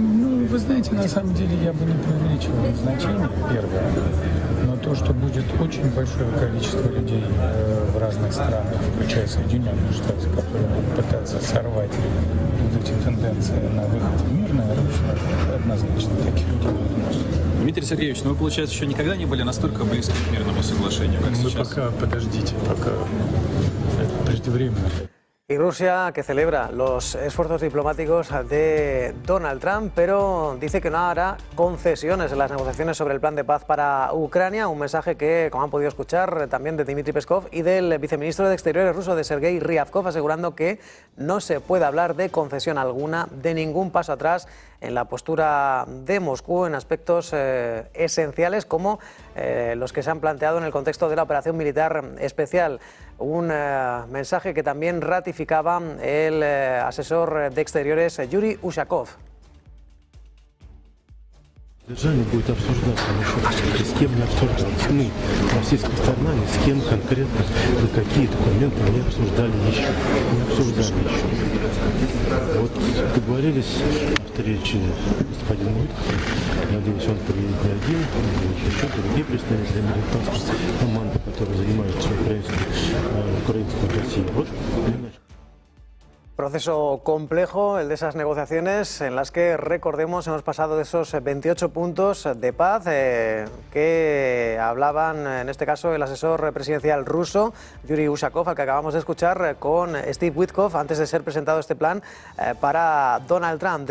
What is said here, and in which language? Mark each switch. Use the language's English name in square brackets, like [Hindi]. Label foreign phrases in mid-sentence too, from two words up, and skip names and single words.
[Russian] Вы знаете, на самом деле я бы не преувеличивал значение, первое, но то, что будет очень большое количество людей в разных странах, включая Соединенные Штаты, которые будут пытаться сорвать вот эти тенденции на выход в мирное русло, однозначно таких людей будет много. Дмитрий Сергеевич, ну вы, получается, еще никогда не были настолько близки к мирному соглашению, как Вы сейчас? пока подождите, пока это преждевременно. [Spanish] Y Rusia, que celebra los esfuerzos diplomáticos de Donald Trump, pero dice que no hará concesiones en las negociaciones sobre el plan de paz para Ucrania. Un mensaje que, como han podido escuchar, también de Dmitry Peskov y del viceministro de Exteriores ruso, de Sergei Ryabkov, asegurando que no se puede hablar de concesión alguna, de ningún paso atrás en la postura de Moscú en aspectos esenciales como los que se han planteado en el contexto de la operación militar especial. Un mensaje que también ratificaba el asesor de Exteriores Yuri Ushakov. [Russian] Содержание будет обсуждаться, но с кем не обсуждалось. Мы, российская сторона, ни с кем конкретно за какие документы не обсуждали еще. Вот договорились о встрече с господином Виткоффом. Надеюсь, он приедет не один, еще другие представители американской команды, которые занимаются украинской Россией. Вот [Spanish] Proceso complejo, el de esas negociaciones en las que, recordemos, hemos pasado de esos 28 puntos de paz que hablaban, en este caso, el asesor presidencial ruso, Yuri Ushakov, al que acabamos de escuchar, con Steve Witkoff, antes de ser presentado este plan para Donald Trump.